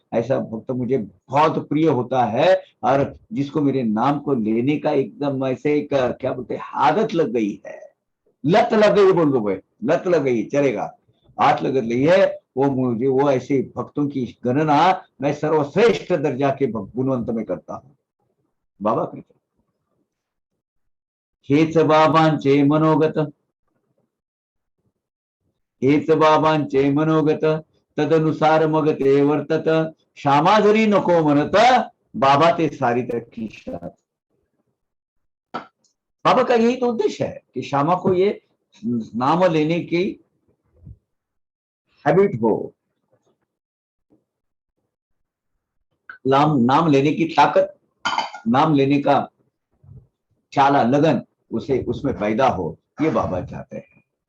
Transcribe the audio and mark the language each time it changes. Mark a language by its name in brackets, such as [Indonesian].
[Hindi] ऐसा भक्त मुझे बहुत प्रिय होता है। और जिसको मेरे नाम को लेने का एकदम ऐसे एक क्या बोलते हैं, आदत लग गई है, लत लग गई, बोल दो भाई, लत लग गई, चलेगा, आठ लग गई है, वो मुझे, वो ऐसे भक्तों की गणना मैं सर्वश्रेष्ठ दर्जा के गुणवंत में करता हूँ। [Marathi] बाबा कहते हेच बाबांचे मनोगत, हेच बाबांचे मनोगत, तदनुसार मग ते वर्तत, श्यामा जरी नको म्हणत, बाबा ते सारित खिशात। [Hindi] बाबा का यही तो उद्देश्य है कि श्यामा को ये नाम लेने की हैबिट हो, नाम लेने की ताकत, नाम लेने का चाला, लगन उसे उसमें पैदा हो, ये बाबा चाहते हैं।